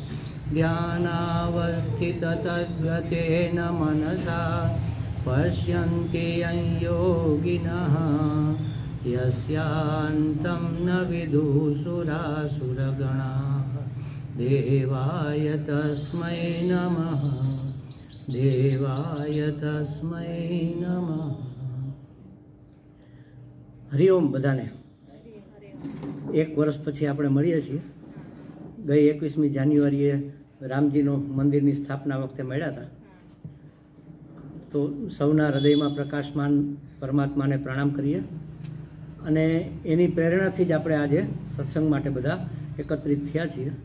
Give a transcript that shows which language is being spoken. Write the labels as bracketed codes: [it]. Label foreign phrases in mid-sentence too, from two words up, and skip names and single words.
[sa] ध्यानावस्थिततद्गतेन मनसा पश्यन्ति यं योगिनः यस्यान्तं न विदुषुरासुरगणाः। देवाय तस्मै नमः देवाय तस्मै नमः। [gu] હરિઓમ બધાને। એક વર્ષ પછી આપણે મળીએ છીએ। ગઈ 21મી જાન્યુઆરીએ રામજીનો મંદિરની સ્થાપના વખતે મળ્યા હતા। તો સૌના હૃદયમાં પ્રકાશમાન પરમાત્માને પ્રણામ કરીએ અને એની પ્રેરણાથી જ આપણે આજે સત્સંગ માટે બધા એકત્રિત થયા છીએ।